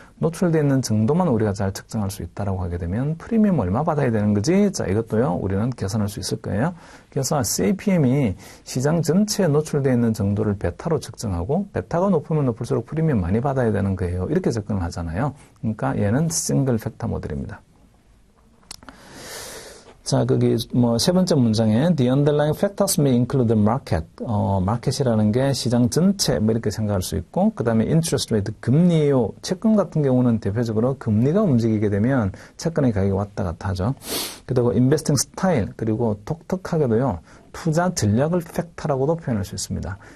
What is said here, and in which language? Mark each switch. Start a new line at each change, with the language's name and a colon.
Korean: 노출되어 있는 정도만 우리가 잘 측정할 수 있다라고 하게 되면 프리미엄 얼마 받아야 되는 거지? 자, 이것도요, 우리는 계산할 수 있을 거예요. 그래서 CPM이 시장 전체에 노출되어 있는 정도를 베타로 측정하고, 베타가 높으면 높을수록 프리미엄 많이 받아야 되는 거예요. 이렇게 접근을 하잖아요. 그러니까 얘는 싱글 팩터 모델입니다. 자, 거기 뭐 세 번째 문장에
English: the underlying factors may include the market.
Korean: 마켓이라는 게 시장 전체 뭐 이렇게 생각할 수 있고, 그다음에 interest rate 금리요. 채권 같은 경우는 대표적으로 금리가 움직이게 되면 채권의 가격이 왔다 갔다 하죠. 그리고
English: investing style,
Korean: 그리고 독특하게도요. 투자 전략을 팩터라고도 표현할 수 있습니다.